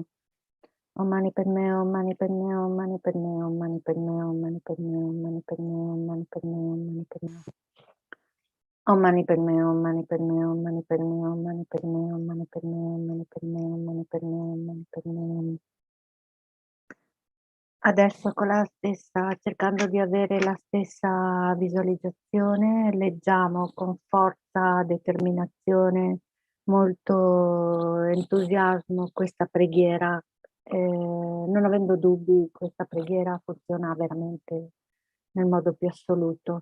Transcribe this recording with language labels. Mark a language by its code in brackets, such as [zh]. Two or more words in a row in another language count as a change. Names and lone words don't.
[sa] Om Mani Padme Hum, Mani Padme Hum, Mani Padme Hum, Mani Padme Hum, Mani Padme Hum, Mani Padme Hum, Mani Padme Hum, Mani Padme Hum. Om Mani Padme Hum, Mani Padme Hum, Mani Padme Hum, Mani Padme Hum, Mani Padme Hum, Mani Padme Hum, Mani Padme Hum, Mani Padme Hum. [it] Adesso con la stessa cercando di avere la stessa visualizzazione, leggiamo con forza, determinazione, molto entusiasmo questa preghiera. Non avendo dubbi, questa preghiera funziona veramente nel modo più assoluto.